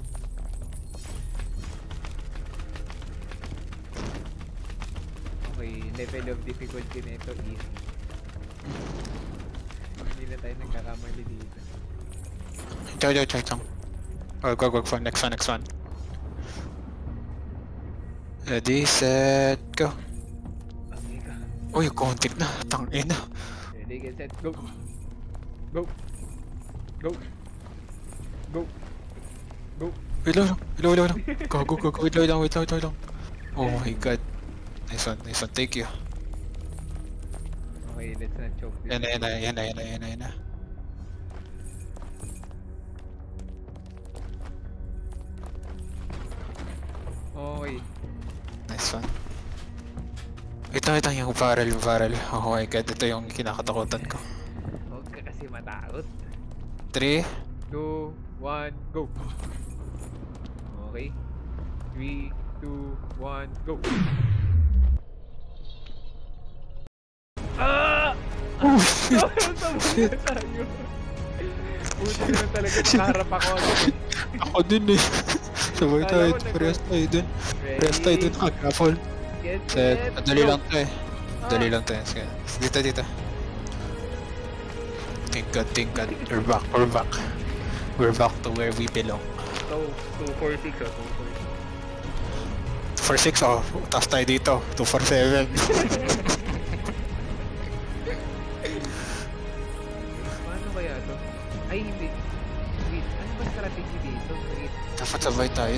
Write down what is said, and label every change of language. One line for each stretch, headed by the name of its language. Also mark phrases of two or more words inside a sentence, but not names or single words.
English: Okay, level of difficulty
Filipino: na ito
English: easy.
Filipino: Hindi na tayo nagkakamali dito. Chow.
English: Oh, go for next one. Ready, set, go.
Filipino: Okay ka. Uy, kontik na. Tangina.
English: Ready, get set, go. Go. Go. Go. Go. Wait lang. Go. Wait lang. Oh my god. Nice one. Thank you. Okay, let's not choke this.
Filipino: Yan na.
English: Okay. Nice one.
Filipino: Ito yung barrel.
English: Oh my god,
Filipino: ito yung kinakatakutan ko. Huwag ka kasi matakot. 3, 2, 1,
English: go. Okay. 3, 2, 1, go. Ah! shit.
Filipino: Tayo. Buti na talaga nakaharap ako. Ako din eh. Sabay tayo, Kala ko parehas tayo dun. Parehas tayo dun, naka-grapple.
English: Get Set, set,
Filipino: madali
English: go.
Filipino: lang to eh. Madali lang to eh. Sige, dito.
English: Thank God. We're back to where we belong. So, 246 oh.
Filipino: 4-6 oh, taas tayo dito. 2-4-7. Paano kaya to? Ay, hindi. Wait, ano ba strategy dito?
English: Wait.
Filipino: Dapat sabay tayo.